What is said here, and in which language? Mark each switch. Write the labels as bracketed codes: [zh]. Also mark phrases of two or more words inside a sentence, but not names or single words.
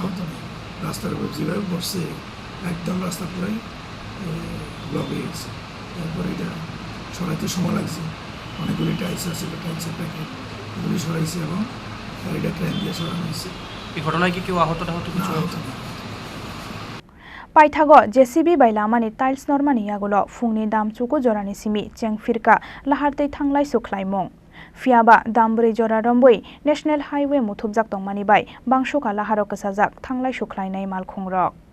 [bn] আহত নেই, রাস্তার উপর যেভাবে বসছে একদম রাস্তা পুরাই ব্লক হয়ে গেছে। তারপরে এটা সরাইতে সময় লাগছে, অনেকগুলি টাইলস আছে টাইলসের প্যাকেট এগুলি সরাইছে এবং গাড়িটা ক্রেন দিয়ে সরানো হয়েছে। এই ঘটনায় কি কেউ আহত কিছু নেই? [trp] Paithago JCB bai lamani tiles normani yagulo fungni damchuko jorani simi chengfirka Lahar tei thanglai sukhlaimong Fiaba Dambwrwi jora Romwi National Highway Muthubjak tongmani bai bangsoka Laharo kasajak thanglai sukhlainai malkhongrok